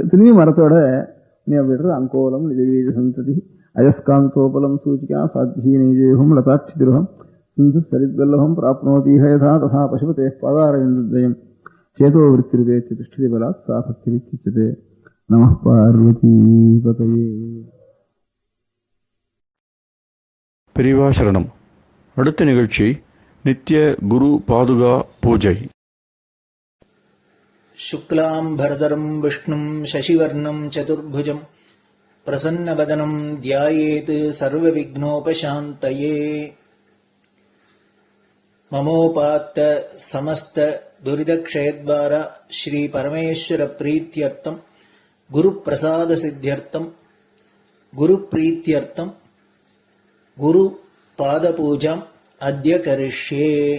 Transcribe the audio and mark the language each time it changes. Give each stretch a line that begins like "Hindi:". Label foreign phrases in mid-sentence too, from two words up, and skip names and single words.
Tamil: திரும்பி மரத்தோட நீ அப்படின்றது
Sanskrit: अङ्कोलं निजबीज सन्तति अयस्कान्तोपलं सूचिका साध्वी नैजविभुं लताक्षितिरुहं सिन्धु सरिद्वल्लभम् प्राप्नोति इह यथा पशुपते पादारविन्दद्वयं चेतो वृत्तिरुपेत्य तिष्ठति बलात् सा भक्ति इत्युच्यते. नमः पार्वती पतये.
Tamil: பெரியவா சரணம். அடுத்த நிகழ்ச்சி நித்திய குரு பாதுகா பூஜை.
Sanskrit: शुक्लाम्बरधरम् विष्णुम् शशिवर्णम् चतुर्भुजम् प्रसन्नवदनम् ध्यायेत् सर्वविघ्नोपशान्तये. ममोपात्त समस्त दुरितक्षयद्वारा श्रीपरमेश्वरप्रीत्यर्थम् गुरुप्रसादसिद्ध्यर्थम् गुरुप्रीत्यर्थम् गुरुपादपूजाम् अद्य करिष्ये.